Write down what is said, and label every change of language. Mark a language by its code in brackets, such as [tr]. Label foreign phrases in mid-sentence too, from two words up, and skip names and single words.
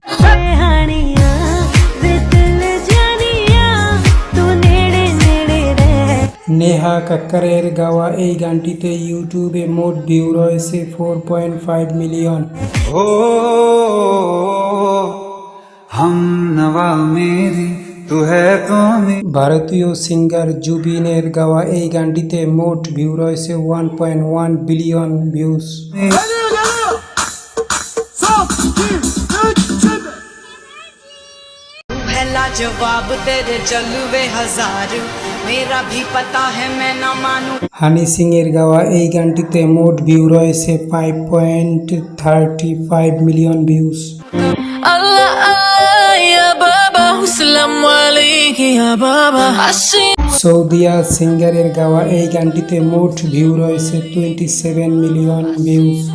[bn] নেহা কাক্কারের গাওয়া এই গানটিতে ইউটিউবে মোট ভিউ রয়েছে 4.5 মিলিয়ন। ভারতীয় সিঙ্গার জুবিনের গাওয়া এই গানটিতে মোট ভিউ রয়েছে 1.1 বিলিয়ন ভিউজ। [hi] पहला जवाब तेरे जलवे हजार, मेरा भी पता है मैं ना मानू। [bn] হানি সিং এর গাওয়া এই গানটিতে মোট ভিউ রয়েছে 5.35 মিলিয়ন ভিউজ। সৌদিয়া সিঙ্গারের গাওয়া এই গানটিতে মোট ভিউ রয়েছে 27 মিলিয়ন ভিউজ।